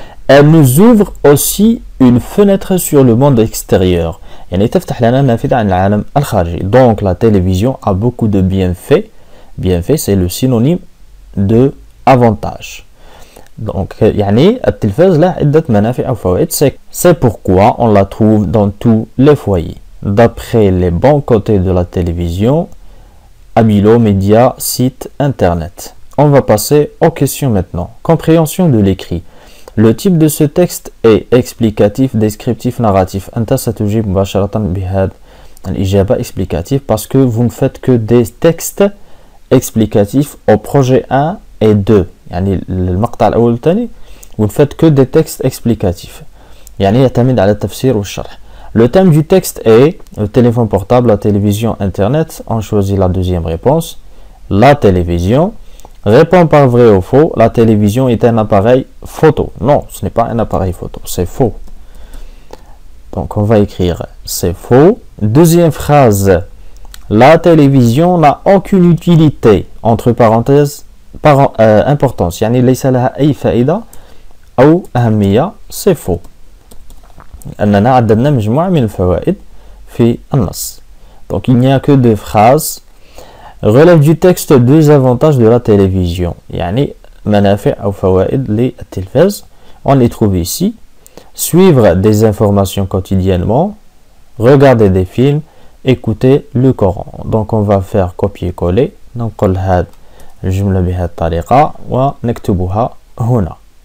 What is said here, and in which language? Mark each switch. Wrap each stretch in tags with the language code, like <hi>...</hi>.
<fr>Elle nous ouvre aussi une fenêtre sur le monde extérieur.</fr> <ar>يعني تفتح لنا نافذة عن العالم الخارجي.</ar> <fr>Donc la télévision a beaucoup de bienfaits. Bienfaits c'est le synonyme de avantage.</fr> <ar>Donc يعني التلفاز له عدة منافع أو فوائد.</ar> <fr>C'est pourquoi on la trouve dans tous les foyers. D'après les bons côtés de la télévision, Abilo Média, site internet. On va passer aux questions maintenant. Compréhension de l'écrit. Le type de ce texte est explicatif, descriptif, narratif.</fr> <ar>أنت ستجيب مباشرة بهذا الإجابة</ar> <fr>explicatif parce que vous ne faites que des textes explicatifs au projet 1 et 2.</fr> <ar>يعني المقطع الأول والثاني</ar> <fr>vous ne faites que des textes explicatifs.</fr> <ar>يعني يعتمد على التفسير والشرح.</ar> <fr>Le thème du texte est le téléphone portable, la télévision, internet. On choisit la deuxième réponse. La télévision. Réponds par vrai ou faux. La télévision est un appareil photo. Non, ce n'est pas un appareil photo, c'est faux. Donc on va écrire c'est faux. Deuxième phrase. La télévision n'a aucune utilité. Entre parenthèses, importance.</fr> <ar>يعني ليس لها أي فائدة أو أهمية.</ar> <fr>C'est faux.</fr> <ar>أننا عددنا مجموعة من الفوائد في النص.</ar> <fr>Donc il n'y a que deux phrases. Relève du texte deux avantages de la télévision.</fr> <ar>يعني منافع أو فوائد للتلفاز.</ar> <fr>On les trouve ici. Suivre des informations quotidiennement. Regarder des films. Écouter le Coran. Donc on va faire copier-coller.</fr> <ar>ننقل هذه الجملة بهذه الطريقة ونكتبها هنا.</ar>